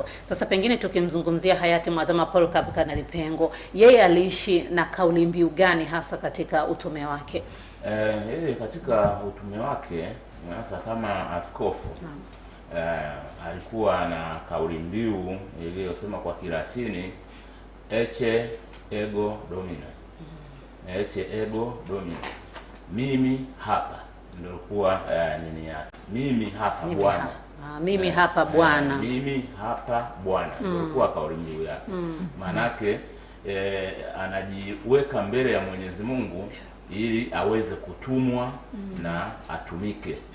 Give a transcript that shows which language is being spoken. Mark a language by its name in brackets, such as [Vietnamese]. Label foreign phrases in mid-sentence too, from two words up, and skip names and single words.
[Swahili] Sasa pengine tukimzungumzia hayati Mwadhama Polycarp Kardinali Pengo, yeye aliishi na kauli mbiu gani hasa katika utume wake? Katika utume wake hasa kama askofu, alikuwa na kauli mbiu iliyosema kwa Kilatini, [Latin] Ecce ego domino. Ecce ego domino, [Swahili] mimi hapa, ndio kuwa nini yake, mimi hapa Bwana. Mimi hapa Bwana. Mimi hapa Bwana, ndio kuwa kauli mbiu yake. Manake anajiweka mbele ya Mwenyezi Mungu ili aweze kutumwa na atumike.